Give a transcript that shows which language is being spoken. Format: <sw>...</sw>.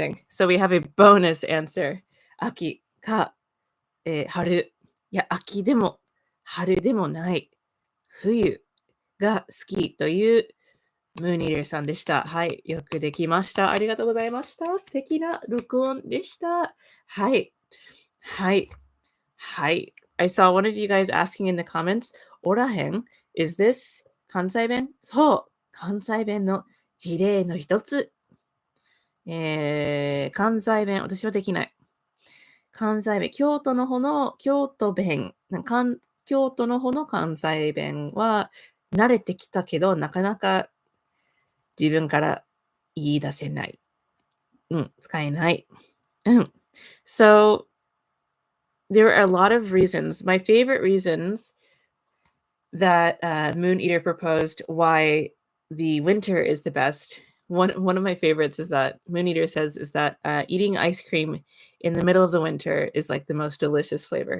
<en>So we have a bonus answer.</en> <ja>秋か、春。いや、秋でも、春でもない。冬が好きというムーニーダーさんでした。はい。よくできました。ありがとうございました。素敵な録音でした。はい。</ja> <en>I saw one of you guys asking in the comments, オラヘン is this 関西弁？</en> <ja>そう。関西弁の事例の一つ。関西弁、私はできない。関西弁、京都の方の京都弁、京都の方の関西弁は慣れてきたけど、なかなか自分から言い出せない。使えない。</ja> <en>So, there are a lot of reasons. My favorite reasons that Moon Eater proposed why the winter is the best. One of my favorites is that Moon Eater says is that eating ice cream in the middle of the winter is like the most delicious flavor.</en>